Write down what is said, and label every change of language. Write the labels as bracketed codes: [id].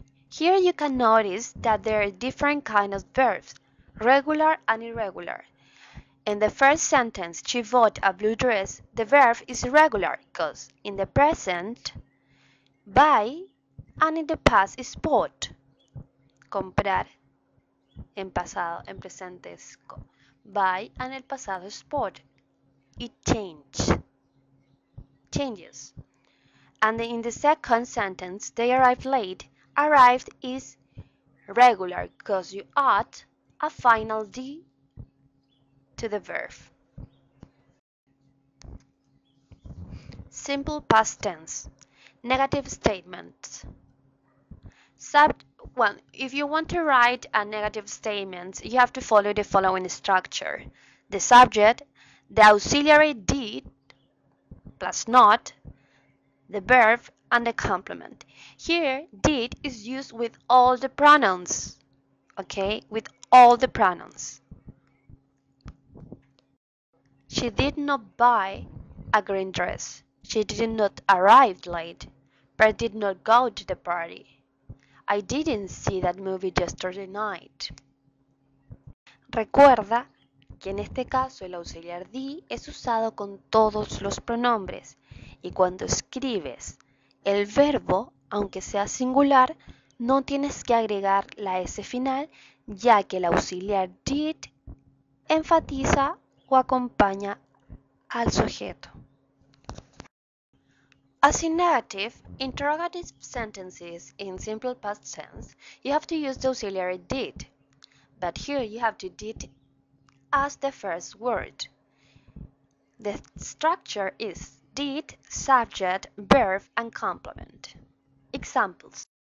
[en] Here you can notice that there are different kinds of verbs, regular and irregular. In the first sentence, she bought a blue dress, the verb is irregular because in the present, buy, and in the past is bought. [es] Comprar. En pasado, en presente es buy, and el pasado es bought. [en] It changes. And in the second sentence, they arrived late. Arrived is regular because you add a final D to the verb. Simple past tense. Negative statements. Well, if you want to write a negative statement, you have to follow the following structure. The subject, the auxiliary did plus not, the verb, and the complement. Here, did is used with all the pronouns. Okay, with all the pronouns. She did not buy a green dress. She did not arrive late, but did not go to the party. I didn't see that movie yesterday night. [es] Recuerda que en este caso el auxiliar di es usado con todos los pronombres y cuando escribes el verbo, aunque sea singular, no tienes que agregar la S final ya que el auxiliar did enfatiza o acompaña al sujeto. [en] As in negative, interrogative sentences in simple past tense, you have to use the auxiliary did, but here you have to did as the first word. The structure is did, subject, verb, and complement. Examples.